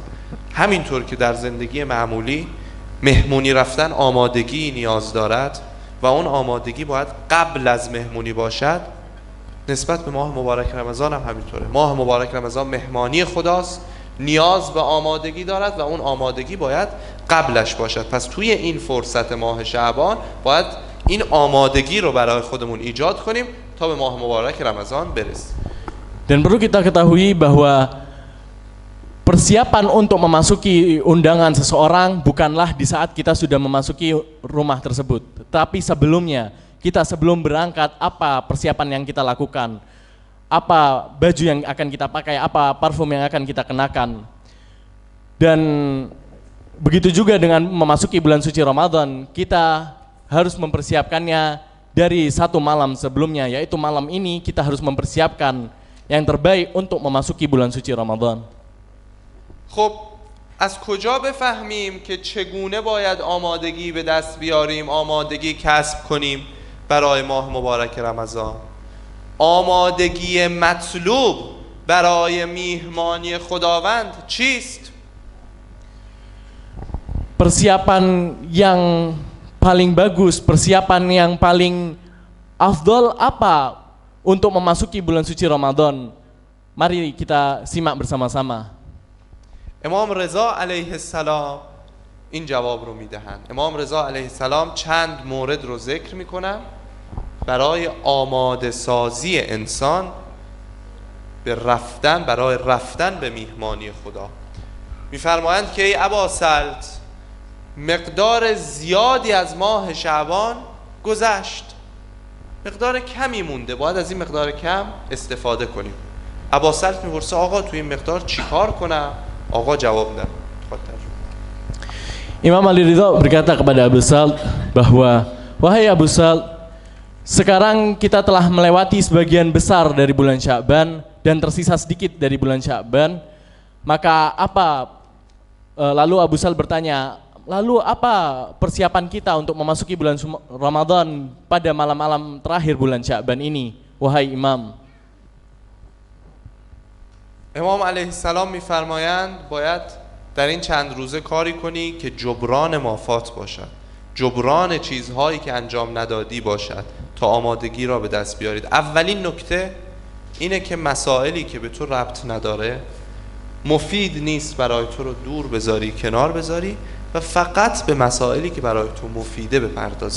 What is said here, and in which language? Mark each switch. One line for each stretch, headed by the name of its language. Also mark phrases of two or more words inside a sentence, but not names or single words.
Persian: همینطور که در زندگی معمولی مهمونی رفتن آمادگی نیاز دارد و اون آمادگی باید قبل از مهمونی باشد، نسبت به ماه مبارک رمضان هم همینطوره. ماه مبارک رمضان مهمانی خداست، نیاز به آمادگی دارد و اون آمادگی باید قبلش باشد. پس توی این فرصت ماه شعبان باید این آمادگی رو برای خودمون ایجاد کنیم تا به ماه مبارک رمضان برسیم.
Indonesian: Dan perlu kita ketahui bahwa persiapan untuk memasuki undangan seseorang bukanlah di saat kita sudah memasuki rumah tersebut, tapi sebelumnya. Kita sebelum berangkat, apa persiapan yang kita lakukan, apa baju yang akan kita pakai, apa parfum yang akan kita kenakan. Dan begitu juga dengan memasuki bulan suci Ramadan, kita harus mempersiapkannya dari satu malam sebelumnya, yaitu malam ini kita harus mempersiapkan yang terbaik untuk memasuki bulan suci Ramadan.
Persian: خب از کجا بفهمیم که چگونه باید آمادگی به دست بیاریم، آمادگی کسب کنیم برای ماه مبارک رمضان؟ آمادگی مطلوب برای میهمانی خداوند چیست؟
Indonesian: Persiapan yang paling bagus, persiapan yang paling afdol apa untuk memasuki bulan suci Ramadan? Mari kita simak bersama-sama.
Persian: امام رضا
Arabic: علیه السلام
Persian: این جواب رو میدهند. امام رضا
Arabic: علیه السلام
Persian: چند مورد رو ذکر میکنن برای آماده سازی انسان برای رفتن به میهمانی خدا. میفرمایند که ای ابا سلط، مقدار زیادی از ماه شعبان گذشت، مقدار کمی مونده، باید از این مقدار کم استفاده کنیم. ابا سلط میپرسه آقا توی این مقدار چی کار کنم؟ آقا جواب میدن.
Indonesian: Imam Ali Ridho berkata kepada Abu Salt bahwa, wahai Abu Salt, sekarang kita telah melewati sebagian besar dari bulan Sya'ban dan tersisa sedikit dari bulan Sya'ban. Maka apa? Lalu Abu Salt bertanya, lalu apa persiapan kita untuk memasuki bulan Ramadan pada malam-malam terakhir bulan Sya'ban ini, wahai Imam?
Persian: امام
Arabic: علیه السلام
Persian: میفرمایند باید در این چند روزه کاری کنی که جبران مافات باشد، جبران چیزهایی که انجام ندادی باشد تا آمادگی را به دست بیارید. اولین نکته اینه که مسائلی که به تو ربط نداره، مفید نیست، برای تو رو دور بذاری، کنار بذاری و فقط به مسائلی که برای تو مفیده بپردازی.